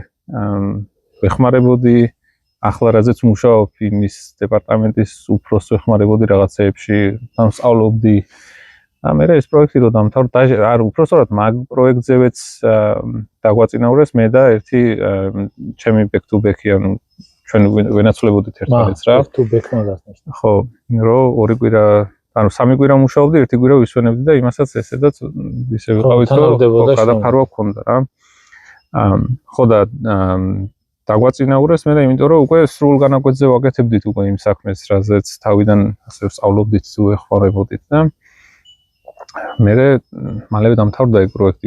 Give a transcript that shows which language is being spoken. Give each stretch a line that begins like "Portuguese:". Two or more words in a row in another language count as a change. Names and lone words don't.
Georgian: ვეხმარებოდი ახლა რაზეც მუშაობ იმის დეპარტამენტის უფროს ვეხმარებოდი რაღაცეებში თან სწავლობდი და მე ეს პროექტი რო დამთავრდა არ უფროსწორად მაგ პროექტზეც დაგვაწინაურეს მე და ერთი ჩემი
English: back to back-
Georgian: ი ანუ ჩვენ ვენაცვლებოდით ერთმანეთს რა
English: back to back
Georgian: მაგასნიშნა ხო რომ ორი კვირა ანუ სამი კვირა მუშაობდი, ერთი კვირა ვისვენებდი და იმასაც ესედაც ისე ვიყავით, რომ გადაფარვა გქონდა რა. ხო და დაგვაწინაურეს მე, იმიტომ რომ უკვე სრულ განაკვეთზე ვაკეთებდით უკვე იმ საქმეს, რაზეც თავიდან ასე ვსწავლობდით, ვეხმარებოდით და მე მალევე დამთავრდა ეგ პროექტი